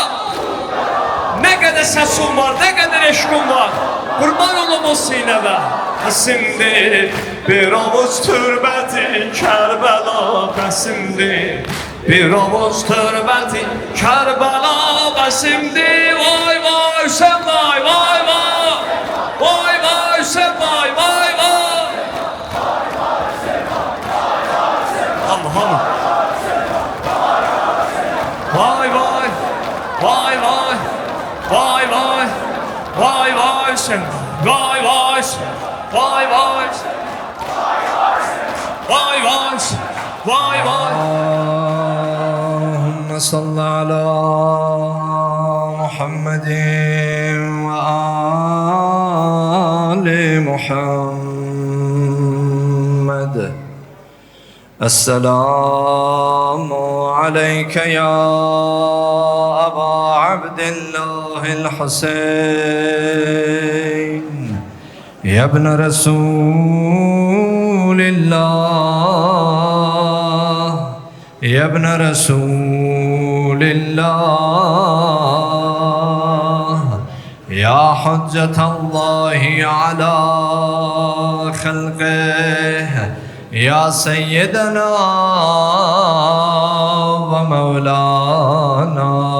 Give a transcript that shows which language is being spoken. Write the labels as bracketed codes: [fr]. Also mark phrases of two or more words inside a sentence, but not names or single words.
[az] Nə qədər səsim var, nə qədər eşqim var, qurban olum o sinəvə. Bəsimdir bir ovuc türbəti Kərbəla, bəsimdir bir ovuc türbəti Kərbəla, bəsimdir. Vay vay Hüseyin vay vay vay, vay vay Hüseyin vay vay vay. Hamı hamı. Vay vay, vay vay. Vay vay, vay vay sen, vay vay, vay vay, vay vay, vay vay. [ar] اللهم صل على محمد وآل محمد. السلام عليك يا أبا عبد الله حسين، يا ابن رسول الله، يا ابن رسول الله، يا حجة الله على خلقه، يا سيدنا ومولانا.